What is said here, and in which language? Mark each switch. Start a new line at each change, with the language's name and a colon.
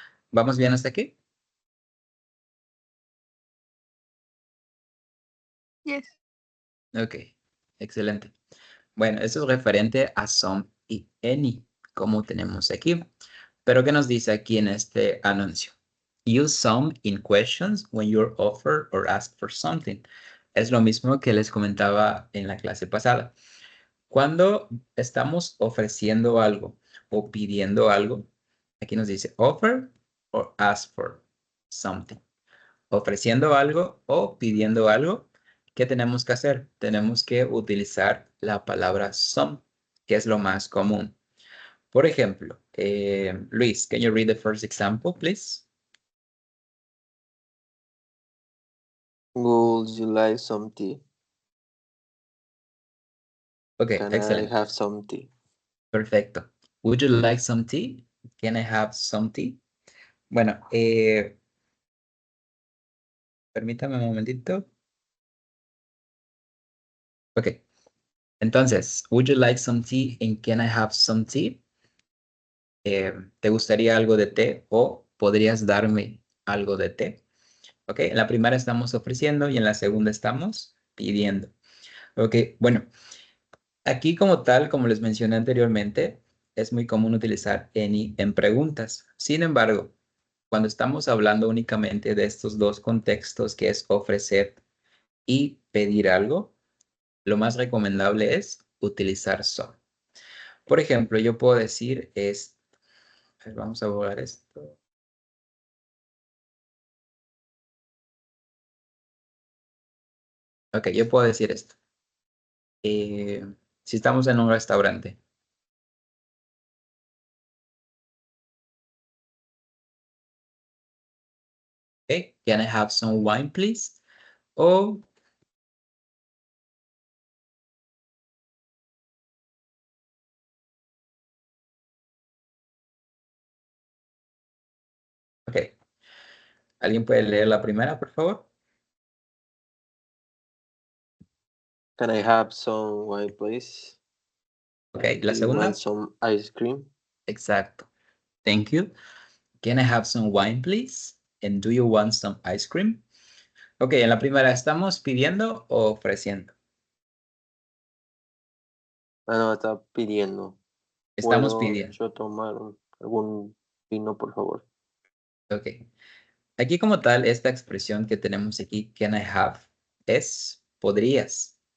Spanish: ¿Vamos bien hasta aquí?
English: yes.
Spanish: Ok, excelente. Bueno, eso es referente a some y any, como tenemos aquí. Pero ¿qué nos dice aquí en este anuncio?
English: Use some in questions when you're offered or asked for something.
Spanish: Es lo mismo que les comentaba en la clase pasada. Cuando estamos ofreciendo algo o pidiendo algo, aquí nos dice
English: offer or ask for something.
Spanish: Ofreciendo algo o pidiendo algo, ¿qué tenemos que hacer? Tenemos que utilizar la palabra some, que es lo más común. Por ejemplo,
English: Luis, can you read the first example, please? Would you like some tea? Ok, Can I
Spanish: excelente.
English: have some tea?
Spanish: Perfecto.
English: Would you like some tea? Can I have some tea?
Spanish: Bueno, permítame un momentito. Ok. Entonces,
English: would you like some tea and can I have some tea?
Spanish: ¿Te gustaría algo de té o podrías darme algo de té? Ok, en la primera estamos ofreciendo y en la segunda estamos pidiendo. Ok, bueno, aquí como tal, como les mencioné anteriormente, es muy común utilizar any en preguntas. Sin embargo, cuando estamos hablando únicamente de estos dos contextos, que es ofrecer y pedir algo, lo más recomendable es utilizar son. Por ejemplo, yo puedo decir vamos a borrar esto. Ok, yo puedo decir esto. Si estamos en un restaurante.
English: Okay, can I have some wine, please?
Spanish: O ok, ¿alguien puede leer la primera, por favor?
English: Can I have some wine, please?
Spanish: Ok, la
English: Do you
Spanish: segunda.
English: want some ice cream?
Spanish: Exacto.
English: Thank you. Can I have some wine, please? And do you want some ice cream?
Spanish: Ok, en la primera, ¿estamos pidiendo o ofreciendo? Ah, no, está pidiendo. Estamos ¿Puedo pidiendo. yo tomar algún vino, por favor? Ok. Aquí como tal, esta expresión que tenemos aquí,
English: can I have,
Spanish: es podrías.